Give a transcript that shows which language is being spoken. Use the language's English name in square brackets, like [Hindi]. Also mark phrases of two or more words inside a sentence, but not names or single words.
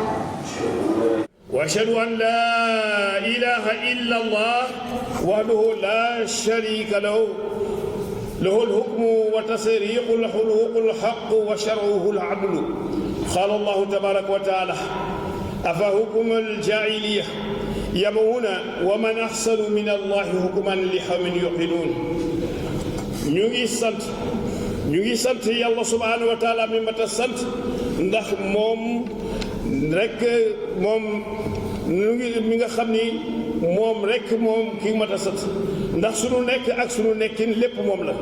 [Arabic] وأشهد أن لا إله إلا الله وحده لا شريك له له الحكم وتصريق الحقوق الحق وشرعه العدل. قال الله تبارك وتعالى أفحكم الجاهلية يبغون ومن أحسن من الله حكما لقوم يوقنون. [Wolof] ñu ngi sant yàlla [Arabic] سبحانه وتعالى [Wolof] mi mat a sant ndax moom rek moom mi nga xam ni moom rek moom ki mat a sant ndax sunu nekk ak sunu nekkin lépp moom la.